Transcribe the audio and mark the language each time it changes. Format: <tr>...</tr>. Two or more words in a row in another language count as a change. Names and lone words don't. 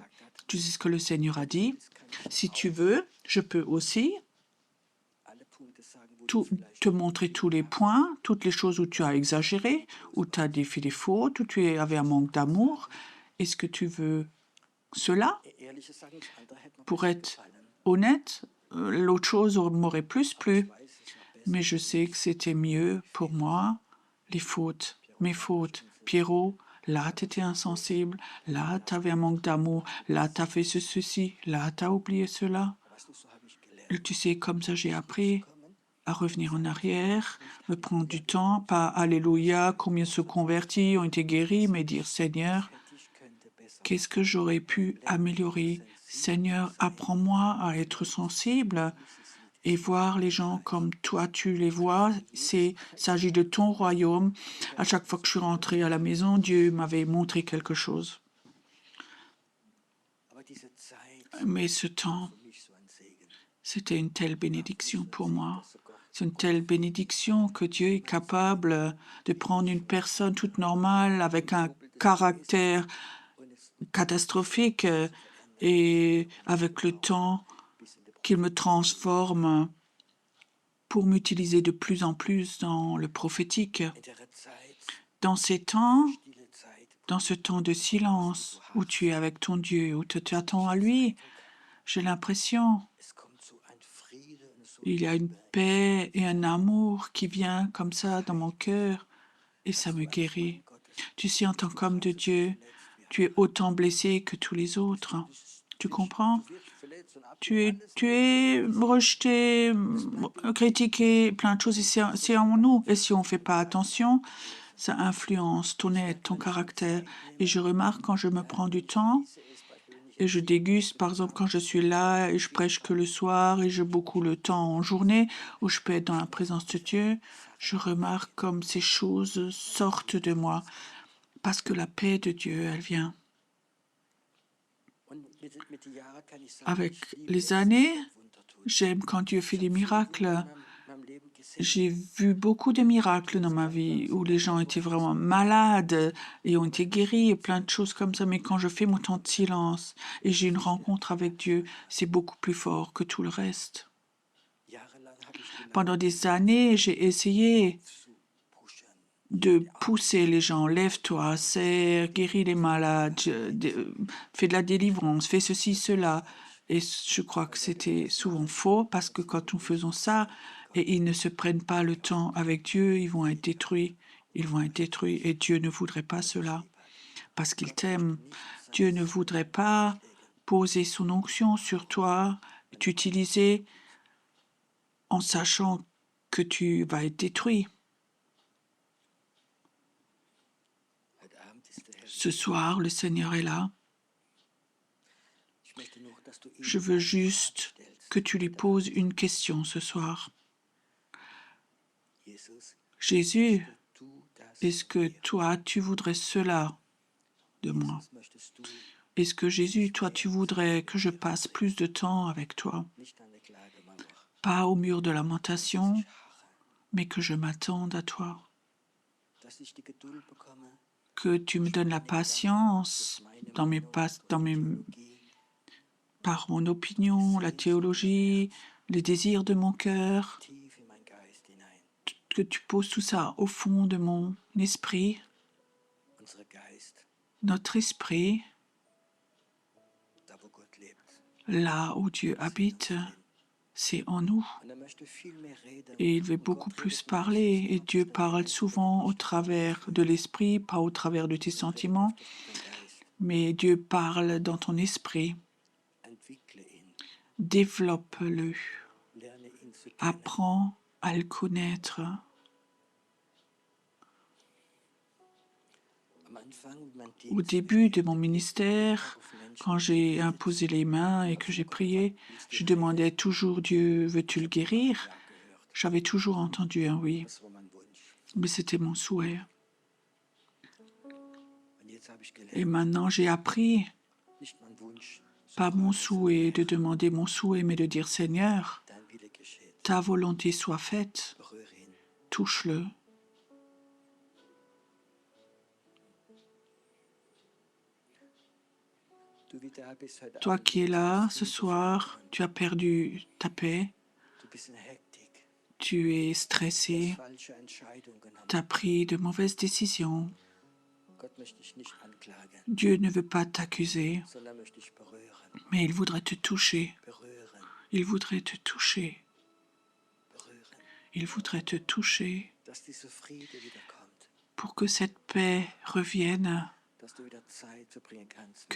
<fr>Tu sais ce que le Seigneur a dit? Si tu veux, je peux aussi te montrer tous les points, toutes les choses où tu as exagéré, où tu as fait des fautes, où tu avais un manque d'amour. Est-ce que tu veux cela?</fr> <de>Ehrliches sagen, das andere hätte mir</de> <fr>Pour</fr> <de>besser</de> <fr>être</fr> <de>gefallen.</de> <fr>honnête, l'autre chose m'aurait plus</fr> <de>Aber ich</de> <fr>plu,</fr> <de>weiß, es war besser</de> <fr>mais je</fr> <de>für</de> <fr>sais</fr> <de>mich.</de> <fr>que c'était mieux pour moi, les fautes, mes fautes. Pierrot, là, tu étais insensible, là, tu avais un manque d'amour, là, tu as fait ceci, là, tu as oublié cela.</fr> <de>Weißt du, so habe ich gelernt,</de> <fr>Et tu sais, comme ça, j'ai appris</fr> <de>kommen.</de> <fr>à revenir en arrière, me prendre du temps, pas Alléluia, combien se convertis, ont été guéris, mais dire Seigneur,</fr> <de>Hätte ich, könnte besser</de> <fr>qu'est-ce que j'aurais pu améliorer? Seigneur, apprends-moi à être sensible et voir les gens comme toi tu les vois. Il s'agit de ton royaume. À chaque fois que je suis rentrée à la maison, Dieu m'avait montré quelque chose.</fr> <de>Aber diese Zeit</de> <fr>Mais ce temps,</fr> <de>für mich so ein Segen.</de> <fr>c'était une telle bénédiction pour moi.</fr> <de>Dass so Gott</de> <fr>C'est une telle bénédiction que Dieu est capable de prendre une personne toute normale avec un caractère</fr> <de>und es</de> <fr>catastrophique et avec le temps</fr> <de>bis in die</de> <fr>qu'il me transforme pour m'utiliser de plus en plus dans le prophétique.</fr> <de>in der Zeit,</de> <fr>Dans ces temps,</fr> <de>stille Zeit,</de> <fr>dans ce temps de silence où tu es avec ton Dieu, où tu t'attends à lui, j'ai l'impression</fr> <de>es kommt so ein Friede und so</de> <fr>il y a une paix et un amour qui vient comme ça dans mon cœur et ça me guérit. Tu sais, en tant qu'homme de Dieu, tu es autant blessé que tous les autres. Tu comprends? Tu es rejeté, critiqué, plein de choses, et c'est en nous. Et si on ne fait pas attention, ça influence ton être, ton caractère. Et je remarque quand je me prends du temps et je déguste, par exemple, quand je suis là et je prêche que le soir et j'ai beaucoup le temps en journée où je peux être dans la présence de Dieu, je remarque comme ces choses sortent de moi parce que la paix de Dieu, elle vient.</fr> <de>Und mit den Jahren kann ich sagen,</de> <fr>Avec</fr> <de>ich liebe</de> <fr>les</fr> <de>es,</de> <fr>années,</fr> <de>wenn Gott Wunder tut.</de> <fr>j'aime quand Dieu fait des miracles.</fr> <de>Meinem Leben gesehen,</de> <fr>J'ai vu beaucoup de miracles dans ma vie où les gens étaient vraiment malades et ont été guéris et plein de choses comme ça. Mais quand je fais mon temps de silence et j'ai une rencontre avec Dieu, c'est beaucoup plus fort que tout le reste.</fr> <de>jahrelang habe ich gemeint,</de> <fr>Pendant des années, j'ai essayé</fr> <de>zu pushen.</de> <fr>de pousser les gens. Lève-toi, sers, guéris les malades, fais de la délivrance, fais ceci, cela. Et je crois que c'était souvent faux parce que quand nous faisons ça et ils ne se prennent pas le temps avec Dieu, ils vont être détruits. Ils vont être détruits et Dieu ne voudrait pas cela parce qu'il t'aime. Dieu ne voudrait pas poser son onction sur toi, t'utiliser en sachant que tu vas être détruit.</fr> <de>Heute Abend ist der Herr.</de> <fr>Ce soir, le Seigneur est là.</fr> <de>Ich möchte nur, dass du ihm</de> <fr>Je veux juste que tu lui poses une question ce soir. Jesus, Jésus,</fr> <de>du das</de> <fr>est-ce que toi, tu voudrais cela de moi?</fr> <de>Jesus, möchtest du</de> <fr>Est-ce que Jésus, toi, tu voudrais que je passe plus de temps avec toi?</fr> <de>nicht an der Klagemauer,</de> <fr>Pas au mur de lamentation,</fr> <de>harren,</de> <fr>mais que je m'attende à toi.</fr> <de>dass ich die Geduld bekomme,</de> <fr>Que tu me donnes la patience dans par mon opinion, la théologie, les désirs de mon cœur,</fr> <de>tief in mein Geist hinein.</de> <fr>que tu poses tout ça au fond de mon esprit,</fr> <de>Unser Geist,</de> <fr>notre esprit,</fr> <de>da wo Gott lebt.</de> <fr>là où Dieu habite, c'est en nous.</fr> <de>Und er möchte viel mehr reden.</de> <fr>Et il veut beaucoup plus parler. Et Dieu parle souvent au travers de l'esprit, pas au travers de tes sentiments,</fr> <de>Dein Geist,</de> <fr>mais Dieu parle dans ton esprit.</fr> <de>entwickle ihn,</de> <fr>Développe-le.</fr> <de>lerne ihn zu kennen.</de> <fr>Apprends à le connaître.</fr> <de>Am Anfang mein</de> <fr>Au début de mon ministère, quand j'ai imposé les mains et que j'ai prié, je demandais toujours Dieu, veux-tu le guérir? J'avais toujours entendu un oui,</fr> <de>Das war mein Wunsch.</de> <fr>mais c'était mon souhait.</fr> <de>Und jetzt habe ich</de> <fr>Et</fr> <de>gelernt,</de> <fr>maintenant j'ai appris,</fr> <de>nicht mein Wunsch,</de> <fr>pas mon souhait, de demander mon souhait, mais de dire Seigneur,</fr> <de>dein Wille geschieht.</de> <fr>ta volonté soit faite,</fr> <de>Berühre ihn.</de> <fr>touche-le.</fr> <de>Du wie da bist heute</de> <fr>Toi</fr> <de>Abend,</de> <fr>qui es là ce soir, tu as perdu ta paix,</fr> <de>du bist in Hektik.</de> <fr>tu es stressé,</fr> <de>falsche Entscheidung genommen.</de> <fr>tu as pris de mauvaises décisions.</fr> <de>Gott möchte dich nicht anklagen,</de> <fr>Dieu ne veut pas t'accuser,</fr> <de>sondern möchte dich berühren.</de> <fr>mais il voudrait te toucher.</fr> <de>Berühren,</de> <fr>Il voudrait te toucher.</fr> <de>berühren.</de> <fr>Il voudrait te toucher</fr> <de>Dass dieser Friede wiederkommt.</de> <fr>pour que cette paix revienne,</fr> <de>Dass du wieder Zeit verbringen kannst.</de>